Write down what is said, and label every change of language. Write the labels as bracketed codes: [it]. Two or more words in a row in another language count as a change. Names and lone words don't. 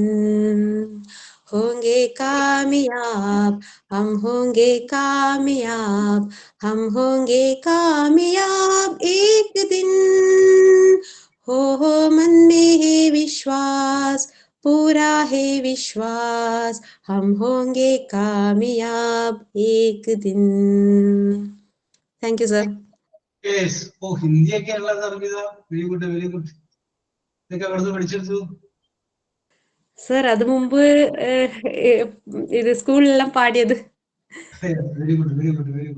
[hi] होंगे कामयाब, हम होंगे कामयाब, हम होंगे कामयाब एक दिन. हो मन में है विश्वास, पूरा है विश्वास, हम होंगे कामयाब एक दिन. [en] thank you sir. Yes, oh, [ml] ഹിന്ദിയൊക്കെ ഉള്ള സർവിത. [en] very good, very good. [ml] ഇതൊക്കെ എവിടുന്ന് പഠിച്ചെടുത്തു? സർ അത് മുമ്പ് ഇത് സ്കൂളിലെല്ലാം പാടിയത്. [en] very good, very good, very good.